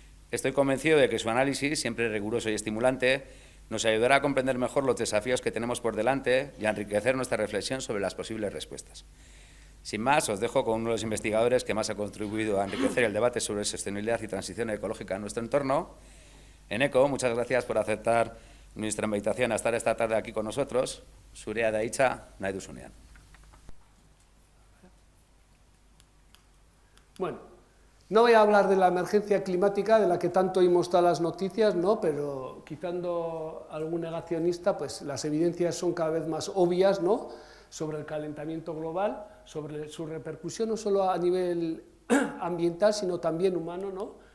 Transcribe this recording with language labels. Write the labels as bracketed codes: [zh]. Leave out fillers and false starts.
[es] Estoy convencido de que su análisis, siempre riguroso y estimulante, nos ayudará a comprender mejor los desafíos que tenemos por delante y a enriquecer nuestra reflexión sobre las posibles respuestas. Sin más, os dejo con uno de los investigadores que más ha contribuido a enriquecer el debate sobre sostenibilidad y transición ecológica en nuestro entorno. Eneko, muchas gracias por aceptar nuestra invitación a estar esta tarde aquí con nosotros. [eu] Zurea da hitza, nahi duzunean. [es] Bueno, no voy a hablar de la emergencia climática de la que tanto oímos todas las noticias, ¿no? Pero quitando algún negacionista, pues las evidencias son cada vez más obvias, ¿no? Sobre el calentamiento global, sobre su repercusión no solo a nivel ambiental, sino también humano, ¿no?